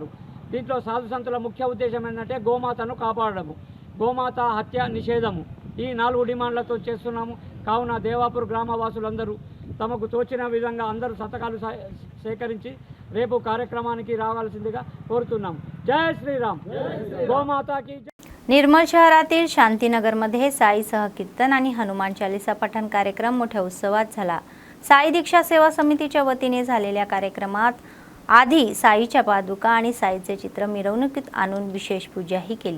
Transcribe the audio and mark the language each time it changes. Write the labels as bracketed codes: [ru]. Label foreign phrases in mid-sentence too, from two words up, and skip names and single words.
[te] దీంట్లో సాధు సంతుల ముఖ్య ఉద్దేశం ఏంటంటే గోమాతను కాపాడము, గోమాత హత్య నిషేధము. ఈ 4 డిమాండ్లతో చేస్తున్నాము. కావున దేవాపూర్ గ్రామవాసులందరూ తమకు తోచిన विधंगा అందరూ సంతకాలు సేకరించి రేపు కార్యక్రమానికి రావాల్సిందిగా కోరుతున్నాము. [hi] जय श्रीराम. गोमाता की जय. [mr] निर्मल शहरातील शांतीनगरमध्ये साईसह कीर्तन आणि हनुमान चालीसा पठण कार्यक्रम मोठ्या उत्सवात झाला. साई दीक्षा सेवा समितीच्या वतीने झालेल्या कार्यक्रमात आधी साईच्या पादुका आणि साईचे चित्र मिरवणुकीत आणून विशेष पूजाही केली.